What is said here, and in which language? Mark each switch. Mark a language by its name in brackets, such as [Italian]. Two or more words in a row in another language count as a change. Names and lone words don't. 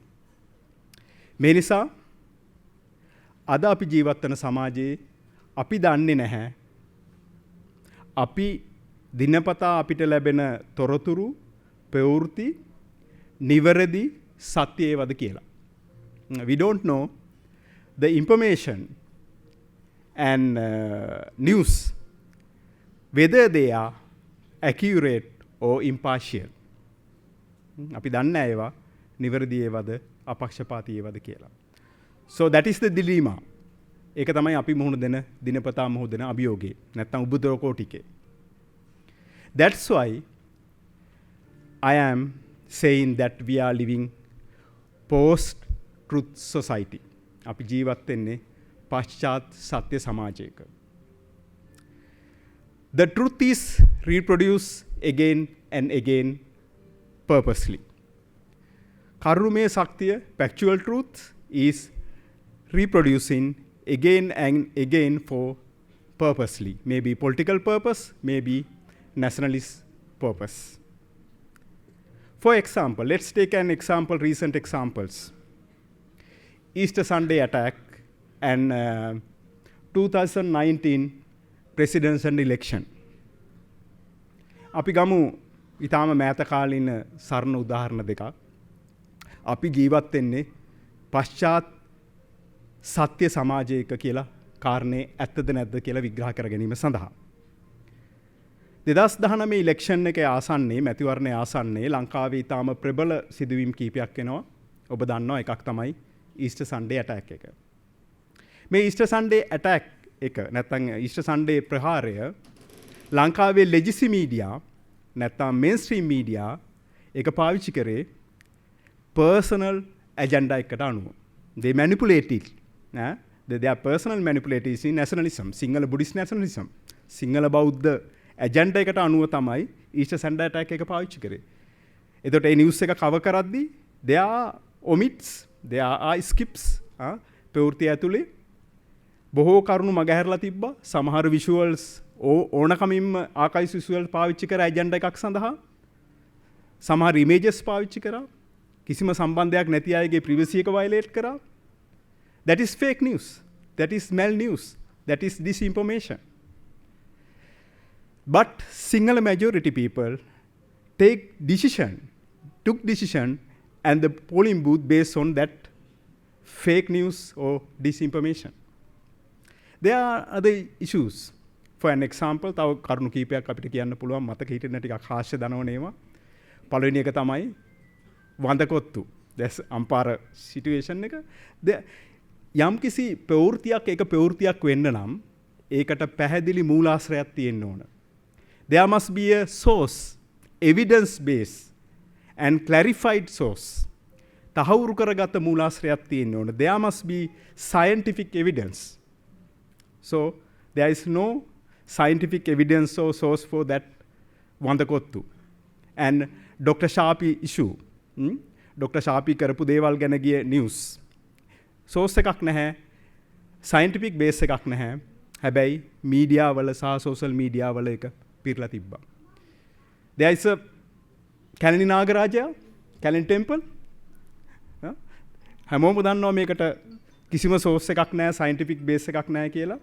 [Sinhala] මේ නිසා අද අපි ජීවත් වෙන සමාජයේ අපි දන්නේ නැහැ අපි දිනපතා අපිට ලැබෙන තොරතුරු ප්‍රවෘත්ති නිවැරදි සත්‍ය ඒවද කියලා. [English] We don't know the information and news whether they are accurate or impartial. [Sinhala] අපි දන්නේ ඒවා නිවැරදි ඒවද අපක්ෂපාතී ඒවද කියලා. [English] So that is the dilemma. [Sinhala] ඒක තමයි අපි මුහුණ දෙන දිනපතා මුහුණ දෙන අභියෝගේ. නැත්නම් උබුදෝකෝටිකේ. [English] That's why I am saying that we are living post-truth society. [Sinhala] අපි ජීවත් වෙන්නේ පශ්චාත් සත්‍ය සමාජයක. [English] The truth is reproduced again and again purposely. [Sinhala] කරුමේ ශක්තිය, [English] factual truth is reproducing again and again for purposely. Maybe political purpose, maybe nationalist purpose. For example, let's take an example, recent examples. Easter Sunday attack and 2019 presidential election. [Sinhala] අපි ගමු ඊටාම මෑත කාලින සරණ උදාහරණ දෙකක්. අපි ජීවත් වෙන්නේ පශ්චාත් සත්‍ය සමාජයක කියලා කාරණේ ඇත්තද නැද්ද කියලා විග්‍රහ කර ගැනීම සඳහා. 2019 ඉලෙක්ෂන් එකේ ආසන්නයේ මැතිවරණයේ ආසන්නයේ ලංකාවේ ඊටාම ප්‍රබල සිදුවීම් කීපයක් වෙනවා. ඔබ දන්නවා එකක් තමයි [English] Easter Sunday attack [Sinhala] එක. මේ [English] Easter Sunday attack [Sinhala] එක නැත්නම් [English] Easter Sunday [Sinhala] ප්‍රහාරය ලංකාවේ [English] legacy media [Sinhala] නැත්නම් [English] mainstream media [Sinhala] ඒක පාවිච්චි කරේ [English] personal agenda [Sinhala] එකට අනුව. [English] They manipulated. They are personal manipulators in nationalism. Sinhala Buddhist nationalism. [Sinhala] Sinhala බෞද්ධ agenda එකට අනුව තමයි [English] Easter Sunday attack [Sinhala] එක පාවිච්චි කරේ. එතකොට ඒ නිවුස් එක කවර් කරද්දී [English] they are omits There are skips. [Sinhala] ප්‍රවෘත්ති ඇතුලේ බොහෝ කරුණු මගහැරලා තිබ්බා. සමහර visuals ඕනකමින්ම [English] archives visual [Sinhala] පාවිච්චි කර ඇජෙන්ඩා එකක් සඳහා. සමහර images පාවිච්චි කරා. කිසිම සම්බන්ධයක් නැති අයගේ privacy එක violate කරා. [English] That is fake news. That is mal news. That is disinformation. But Sinhala majority people took decision and the polling booth based on that fake news or disinformation. There are other issues. For an example, [Sinhala] තව කරුණු කීපයක් අපිට කියන්න පුළුවන් මතක හිටින්න ටිකක් හාස්‍ය දනවන ඒවා. පළවෙනි එක තමයි වඳකොත්තු. That's අම්පාර සිටුේෂන් එක. යම් කිසි ප්‍රවෘත්තියක් ඒක ප්‍රවෘත්තියක් වෙන්න නම් ඒකට පැහැදිලි මූලාශ්‍රයක් තියෙන්න ඕන. [English] There must be a source, evidence based and clarified source. [Sinhala] තහවුරු කරගත මූලාශ්‍රයක් තියෙන්න ඕන. [English] There must be scientific evidence. So there is no scientific evidence or source for that වඳකොත්තු. And Dr. Shapi issue. Dr. [Sinhala] Shapi කරපු දේවල් ගැන ගිය news. source එකක් නැහැ. [English] scientific base [Sinhala] එකක් නැහැ. හැබැයි media වල සහ [English] social media [Sinhala] වල එක පිරලා තිබ්බා. [English] There is a කැලණි නාගරාජයා, කැලණි temple. [Sinhala] හැමෝම දන්නවා මේකට කිසිම source එකක් නැහැ, [English] scientific base [Sinhala] එකක් නැහැ කියලා.